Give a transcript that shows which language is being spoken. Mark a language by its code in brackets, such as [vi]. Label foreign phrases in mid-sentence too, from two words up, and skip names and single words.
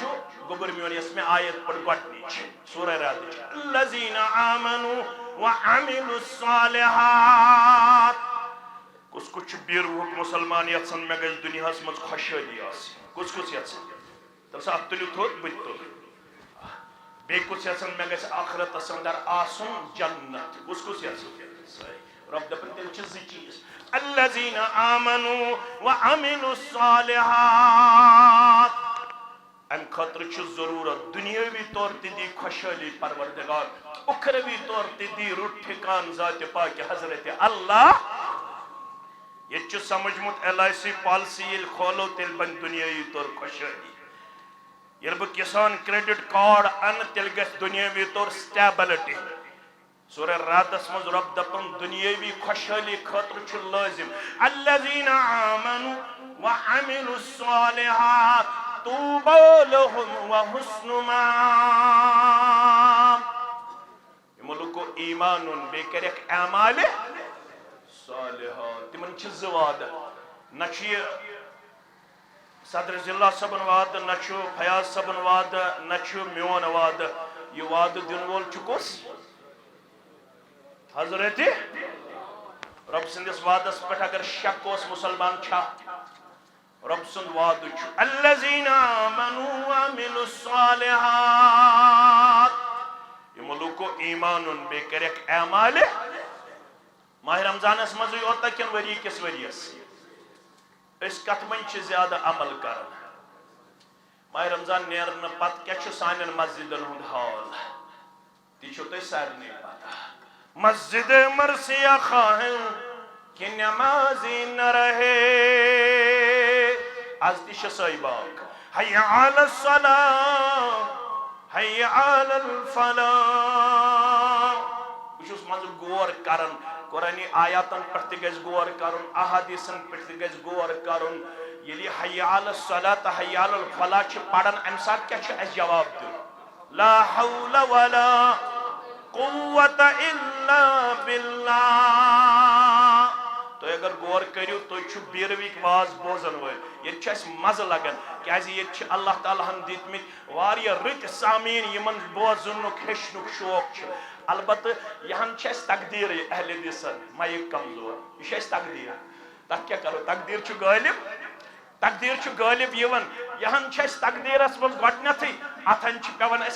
[ks] گوٚبُر میون یۄس مےٚ آیت پٔر گۄڈنِچ سورہ رعدٕچ [ar] الذین آمنوا وعملوا الصالحات [ks] کُس کُس چھُ بیٖروہُک مُسلمان یژھان مےٚ گژھِ دُنیاہس منٛز خۄشحٲلی آسٕنۍ کُس کُس یژھان تٔمۍ سا اَتھ تُلِو تھوٚد بہٕ تہِ تُلہٕ بیٚیہِ کُس یژھان مےٚ گژھِ آخرتس اندر آسُن جنت کُس کُس یژھان رۄب دپان تیٚلہِ چھِ زٕ چیٖز [ar] الذین آمنوا وعملوا الصالحات [ks] ام خاطر چھُ ضروٗرت دُنیٲوی طور تہِ دی خۄشحٲلی پروردگار اُخروی طور تہِ دی رُت ٹھِکان ذاتِ پاکہِ حضرت اللہ یہ چھُ سمجھمُت LIC پالسی ییٚلہِ کھولو تیٚلہِ بنہِ دُنیٲوی طور خۄشحٲلی ییٚلہِ بہٕ کِسان [en] credit card [ks] انہٕ تیٚلہِ گژھِ دُنیٲوی طور سٹیبلٹی سورہ رعدس منٛز رۄب دپان دُنیٲوی خۄشحٲلی خٲطرٕ چھُ لٲزِم [ar] الذین آمنوا وعملوا الصالحات طوبى لهم وحسن [ks] مآب یِمو لُکو ایمان اوٚن بیٚیہِ کَرٮ۪کھ اعمالِ صالحات تِمن چھِ زٕ وعدٕ نہ چھُ یہِ صدر ضلع صٲبن وعدٕ نہ چھُ فیاض صٲبن وعدٕ نہ چھُ میون وعدٕ یہِ وعدٕ دِنہٕ وول چھُ کُس حضرت رب سٕنٛدِس وعدس پٮ۪ٹھ اگر شک اوس مُسلمان چھا رب سُنٛد وعدٕ چھُ الذین [ar] آمنوا وعملوا الصالحات [ks] یِمو لُکو ایمان اوٚن بیٚیہِ کَرٮ۪کھ اعمالِ ماہِ رمضانس منٛزٕے اوتاہ کِنہٕ ؤری کِس ؤرِیس أسۍ کتھ منٛز چھِ زیادٕ عمل کران ماہِ رمضان نیرنہٕ پتہٕ کیٛاہ چھُ سانٮ۪ن مسجدن ہُنٛد حال تہِ چھُو تۄہہِ سارنٕے پتہ [ur] مسجد مرثیہ خواہن کہ نمازی نہ رہے [ks] آز تہِ چھِ سۄے باغ [ar] حی علی الصلاة حی علی الفلاح [ks] بہٕ چھُس منٛزٕ غور کران قرآنی آیاتن پٮ۪ٹھ تہِ گژھِ غور کرُن احادیٖثن پٮ۪ٹھ تہِ گژھِ غور کرُن ییٚلہِ یہِ [ar] حی علی الصلاة تہٕ حی علی الفلاح [ks] چھِ پران امہِ ساتہٕ کیٛاہ چھُ اَسہِ جواب دیُن [ar] لا حول ولا قوة الا باللہ [ks] تُہۍ اگر غور کٔرِو تُہۍ چھُو بیٖروِک واز بوزن وٲلۍ ییٚتہِ چھُ اَسہِ مزٕ لگان کیازِ ییٚتہِ چھِ اللہ تعالیٰ ہن دِتمٕتۍ واریاہ رٕتۍ سامیٖن یِمن بوزنُک ہیٚچھنُک شوق چھُ البتہٕ یِہن چھِ اَسہِ تقدیٖرٕے اہلِ دِسن مایِک کمزور یہِ چھُ اَسہِ تقدیٖر تتھ کیٛاہ کرو تقدیٖر چھُ غٲلب یِوان یِہن چھِ اَسہِ تقدیٖرس منٛز گۄڈنٮ۪تھٕے اتھن چھِ پیٚوان اَسہِ